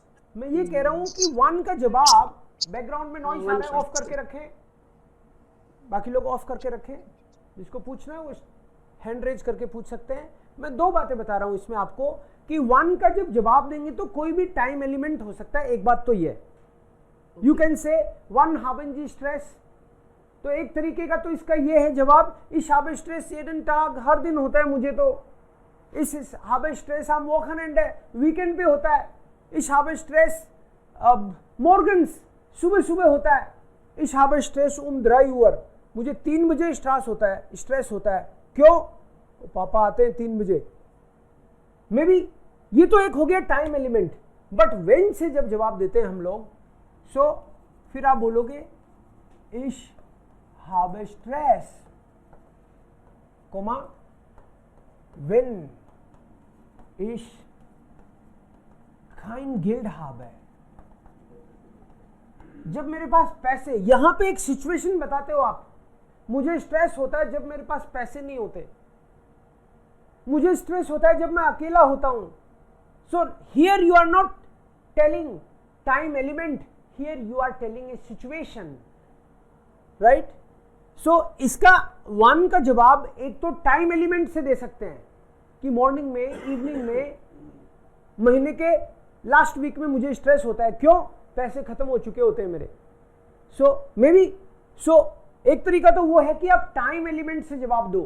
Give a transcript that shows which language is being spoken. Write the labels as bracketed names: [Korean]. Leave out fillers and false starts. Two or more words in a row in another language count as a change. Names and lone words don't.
[Hindi] मैं ये कह रहा हूँ कि वन का जवाब, बैकग्राउंड में नॉइज आ रहा है ऑफ करके रखें, बाकी लोग ऑफ करके रखें, जिसको पूछना है वो [English] hand raise [Hindi] करके पूछ सकते हैं। मैं दो बातें बता रहा हूँ इसमें आपको कि वन का जब जवाब देंगे तो कोई भी [English] time element [Hindi] हो सकता है। एक बात तो ये, [English] you can say [German] wann haben Sie Stress, [Hindi] तो एक तरीके का तो इसका ये है जवाब, [German] ich habe स्ट्रेस jeden Tag, [Hindi] हर दिन होता है मुझे तो। [German] इस habe स्ट्रेस am Wochenende, [Hindi] वीकेंड पे होता है। [German] ich habe स्ट्रेस morgens, [Hindi] सुबह सुबह होता है। [German] ich habe स्ट्रेस 3 Uhr, [Hindi] मुझे 3 बजे स्ट्रेस होता है। क्यों? पापा आते हैं 3 बजे। [English] may be [Hindi] ये तो एक हो गया [English] time element, [Hindi] बट वेन से जब जवाब देते हैं हम लोग, सो फिर आप बोलोगे [German] ich habe Stress, Komma wenn ich kein Geld habe, [Hindi] जब मेरे पास पैसे, यहां पे एक सिचुएशन बताते हो आप। मुझे स्ट्रेस होता है जब मेरे पास पैसे नहीं होते, मुझे स्ट्रेस होता है जब मैं अकेला होता हूं। [English] So here you are not telling time element, here you are telling a situation, right? [Hindi] सो इसका वन का जवाब एक तो [English] time element [Hindi] से दे सकते हैं कि मॉर्निंग में, इवनिंग में, महीने के [English] last week [Hindi] में मुझे स्ट्रेस होता है। क्यों? पैसे खत्म हो चुके होते हैं मेरे। सो [English] may be, [Hindi] सो एक तरीका तो वो है कि आप [English] time element [Hindi] से जवाब दो।